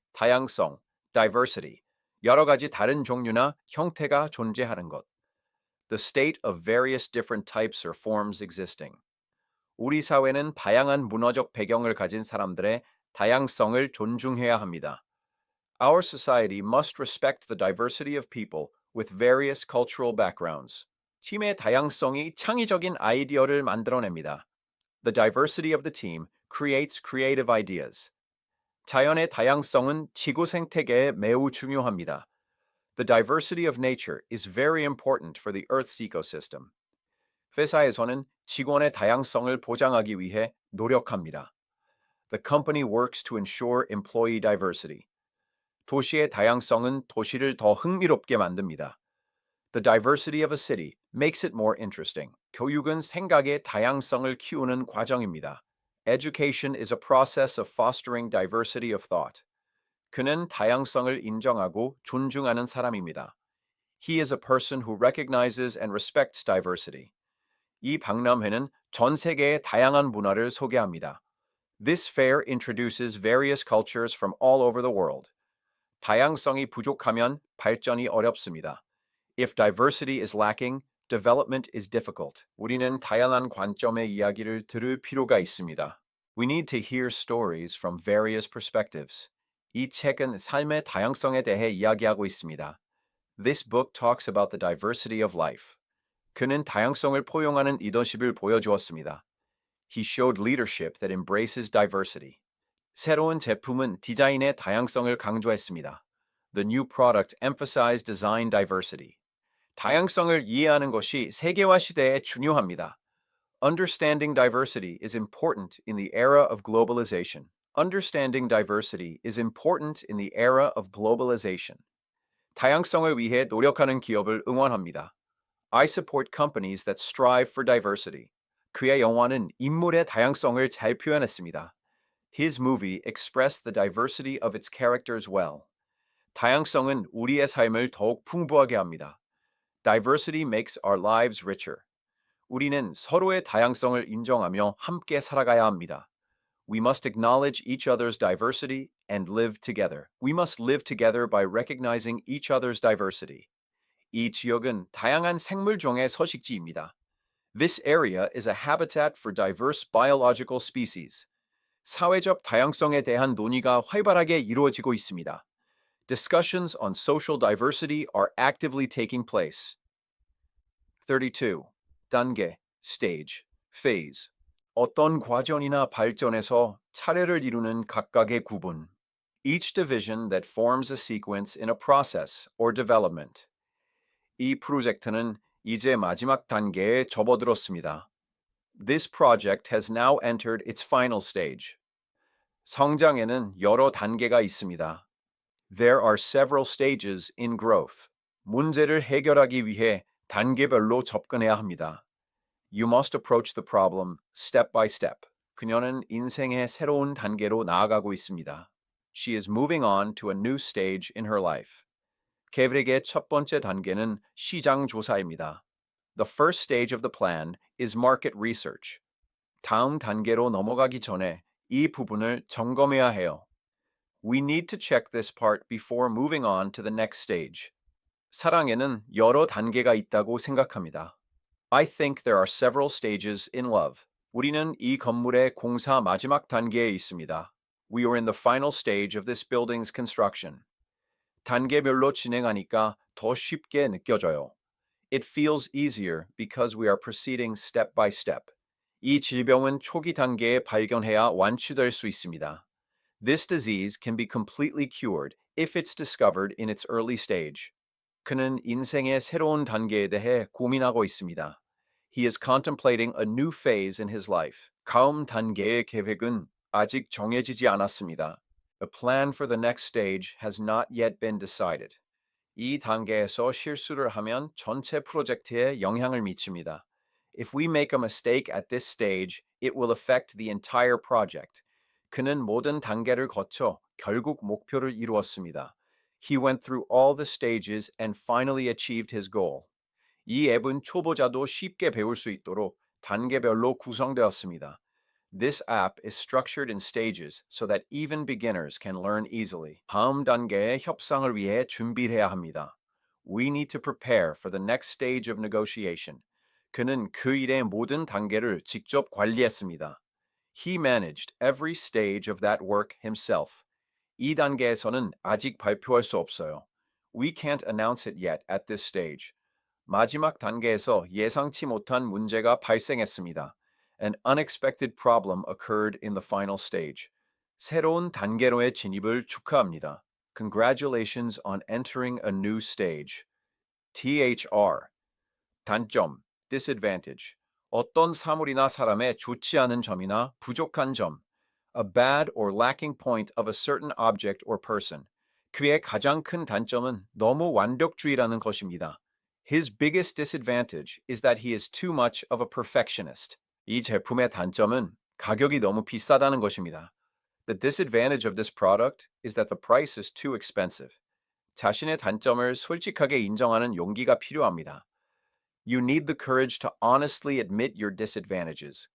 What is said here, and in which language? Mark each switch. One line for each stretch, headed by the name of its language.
Korean: 다양성, diversity. 여러 가지 다른 종류나 형태가 존재하는 것.
English: The state of various different types or forms existing.
Korean: 우리 사회는 다양한 문화적 배경을 가진 사람들의 다양성을 존중해야 합니다.
English: Our society must respect the diversity of people with various cultural backgrounds.
Korean: 팀의 다양성이 창의적인 아이디어를 만들어냅니다.
English: The diversity of the team creates creative ideas.
Korean: 자연의 다양성은 지구 생태계에 매우 중요합니다.
English: The diversity of nature is very important for the Earth's ecosystem.
Korean: 회사에서는 직원의 다양성을 보장하기 위해 노력합니다.
English: The company works to ensure employee diversity.
Korean: 도시의 다양성은 도시를 더 흥미롭게 만듭니다.
English: The diversity of a city makes it more interesting.
Korean: 교육은 생각의 다양성을 키우는 과정입니다.
English: Education is a process of fostering diversity of thought.
Korean: 그는 다양성을 인정하고 존중하는 사람입니다.
English: He is a person who recognizes and respects diversity.
Korean: 이 박람회는 전 세계의 다양한 문화를 소개합니다.
English: This fair introduces various cultures from all over the world.
Korean: 다양성이 부족하면 발전이 어렵습니다.
English: If diversity is lacking, development is difficult.
Korean: 우리는 다양한 관점의 이야기를 들을 필요가 있습니다.
English: We need to hear stories from various perspectives.
Korean: 이 책은 삶의 다양성에 대해 이야기하고 있습니다.
English: This book talks about the diversity of life.
Korean: 그는 다양성을 포용하는 리더십을 보여주었습니다.
English: He showed leadership that embraces diversity.
Korean: 새로운 제품은 디자인의 다양성을 강조했습니다.
English: The new product emphasized design diversity.
Korean: 다양성을 이해하는 것이 세계화 시대에 중요합니다.
English: Understanding diversity is important in the era of globalization. Understanding diversity is important in the era of globalization.
Korean: 다양성을 위해 노력하는 기업을 응원합니다.
English: I support companies that strive for diversity.
Korean: 그의 영화는 인물의 다양성을 잘 표현했습니다.
English: His movie expressed the diversity of its characters well.
Korean: 다양성은 우리의 삶을 더욱 풍부하게 합니다.
English: Diversity makes our lives richer.
Korean: 우리는 서로의 다양성을 인정하며 함께 살아가야 합니다.
English: We must acknowledge each other's diversity and live together. We must live together by recognizing each other's diversity.
Korean: 이 지역은 다양한 생물종의 서식지입니다.
English: This area is a habitat for diverse biological species.
Korean: 사회적 다양성에 대한 논의가 활발하게 이루어지고 있습니다.
English: Discussions on social diversity are actively taking place. 32. 단계, stage, phase.
Korean: 어떤 과정이나 발전에서 차례를 이루는 각각의 구분.
English: Each division that forms a sequence in a process or development.
Korean: 이 프로젝트는 이제 마지막 단계에 접어들었습니다.
English: This project has now entered its final stage.
Korean: 성장에는 여러 단계가 있습니다.
English: There are several stages in growth.
Korean: 문제를 해결하기 위해 단계별로 접근해야 합니다.
English: You must approach the problem step by step.
Korean: 그녀는 인생의 새로운 단계로 나아가고 있습니다.
English: She is moving on to a new stage in her life.
Korean: 계획의 첫 번째 단계는 시장 조사입니다.
English: The first stage of the plan is market research.
Korean: 다음 단계로 넘어가기 전에 이 부분을 점검해야 해요.
English: We need to check this part before moving on to the next stage.
Korean: 사랑에는 여러 단계가 있다고 생각합니다.
English: I think there are several stages in love.
Korean: 우리는 이 건물의 공사 마지막 단계에 있습니다.
English: We are in the final stage of this building's construction.
Korean: 단계별로 진행하니까 더 쉽게 느껴져요.
English: It feels easier because we are proceeding step by step.
Korean: 이 질병은 초기 단계에 발견해야 완치될 수 있습니다.
English: This disease can be completely cured if it's discovered in its early stage.
Korean: 그는 인생의 새로운 단계에 대해 고민하고 있습니다.
English: He is contemplating a new phase in his life.
Korean: 다음 단계의 계획은 아직 정해지지 않았습니다.
English: A plan for the next stage has not yet been decided.
Korean: 이 단계에서 실수를 하면 전체 프로젝트에 영향을 미칩니다.
English: If we make a mistake at this stage, it will affect the entire project.
Korean: 그는 모든 단계를 거쳐 결국 목표를 이루었습니다.
English: He went through all the stages and finally achieved his goal.
Korean: 이 앱은 초보자도 쉽게 배울 수 있도록 단계별로 구성되었습니다.
English: This app is structured in stages so that even beginners can learn easily.
Korean: 다음 단계의 협상을 위해 준비해야 합니다.
English: We need to prepare for the next stage of negotiation.
Korean: 그는 그 일의 모든 단계를 직접 관리했습니다.
English: He managed every stage of that work himself.
Korean: 이 단계에서는 아직 발표할 수 없어요.
English: We can't announce it yet at this stage.
Korean: 마지막 단계에서 예상치 못한 문제가 발생했습니다.
English: An unexpected problem occurred in the final stage.
Korean: 새로운 단계로의 진입을 축하합니다.
English: Congratulations on entering a new stage. THR.
Korean: 단점, disadvantage. 어떤 사물이나 사람의 좋지 않은 점이나 부족한 점.
English: A bad or lacking point of a certain object or person.
Korean: 그의 가장 큰 단점은 너무 완벽주의라는 것입니다.
English: His biggest disadvantage is that he is too much of a perfectionist.
Korean: 이 제품의 단점은 가격이 너무 비싸다는 것입니다.
English: The disadvantage of this product is that the price is too expensive.
Korean: 자신의 단점을 솔직하게 인정하는 용기가 필요합니다.
English: You need the courage to honestly admit your disadvantages.